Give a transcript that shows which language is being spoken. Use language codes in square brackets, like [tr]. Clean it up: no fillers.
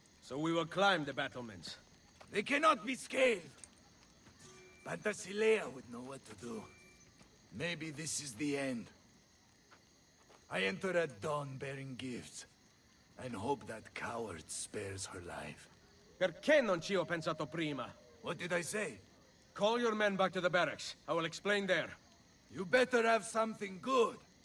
[en] So we will climb the battlements. They cannot be scaled. Pantasilea would know what to do. Maybe this is the end. I enter at dawn bearing gifts, and hope that coward spares her life. [it] Perché non ci ho pensato prima? [en] What did I say? Call your men back to the barracks. I will explain there. You better have something good.